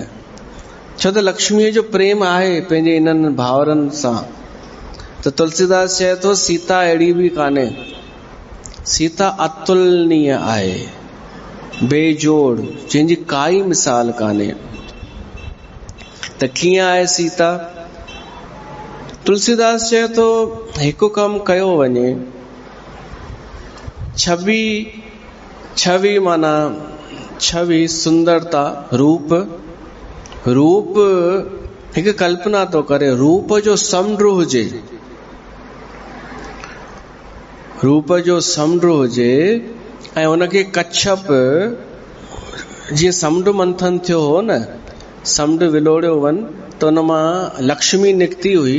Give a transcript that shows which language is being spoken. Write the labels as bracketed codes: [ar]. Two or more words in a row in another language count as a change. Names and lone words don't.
[sd] छो त लक्ष्मीअ जो प्रेम आहे पंहिंजे इन्हनि भाउरनि सां। त तुलसीदास चए थो सीता अहिड़ी बि कान्हे, सीता अतुलनीय आहे, बेजोड़, जंहिंजी काई मिसाल कान्हे। त कीअं आहे सीता? तुलसीदास चए थो हिकु कमु कयो वञे, छवि माना छवि सुंदरता, रूप हिकु कल्पना तो करे, रूप जो समुंड हुजे, रूप जो समुंड हुजे ऐं उनखे कच्छप, जीअं समुंड मंथन थियो हो न, समुंड विलोड़ियो वन त उन मां लक्ष्मी निकिती हुई।